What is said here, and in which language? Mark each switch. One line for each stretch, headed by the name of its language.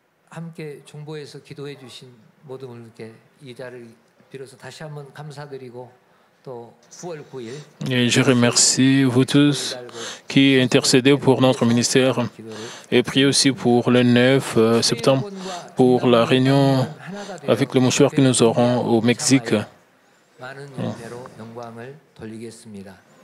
Korean: 함께 중보에서 기도해 주신 모든 분께 이 자리를 빌어서 다시 한번 감사드리고 또 9월 9일
French: Et je remercie vous tous qui intercédez pour notre ministère et priez aussi pour le 9 septembre pour la réunion avec le mouchoir que nous aurons au Mexique.
Korean: 많은 연배로 영광을 돌리겠습니다.